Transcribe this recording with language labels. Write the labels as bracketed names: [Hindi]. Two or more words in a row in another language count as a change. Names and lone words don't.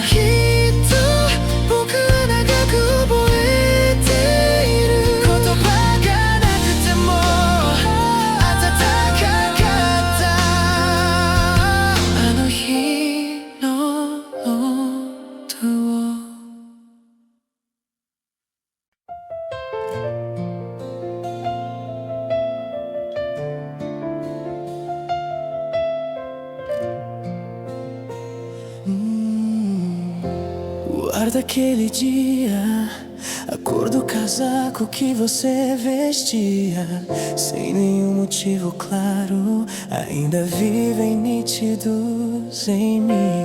[Japanese] きっと僕は長く覚えている。言葉がなくても温かかったあの日の音を。 [Portuguese] Guarda aquele dia, a cor do casaco que você vestia, sem nenhum motivo claro, ainda vivem nítidos em mim.